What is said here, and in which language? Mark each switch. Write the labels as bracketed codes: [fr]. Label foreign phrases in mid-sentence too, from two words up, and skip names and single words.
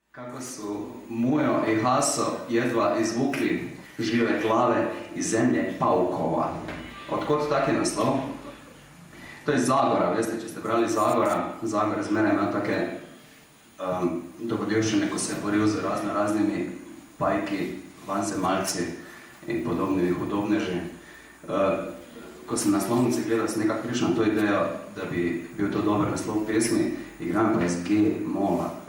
[hr] Kako su Mujo i Haso jedva izvukli žive glave iz zemlje paukova. Otkud taki naslov? [sl] To je Zagora, veste, če ste brali Zagora z mene ima take dogodivščine, ko se je boril z raznimi pajki, vanzemalci in podobnimi hudobneži. Ko sem na naslovnici gledal, sem nekako prišel na to idejo, da bi bil to dober naslov pesmi, igram pa iz G-mola.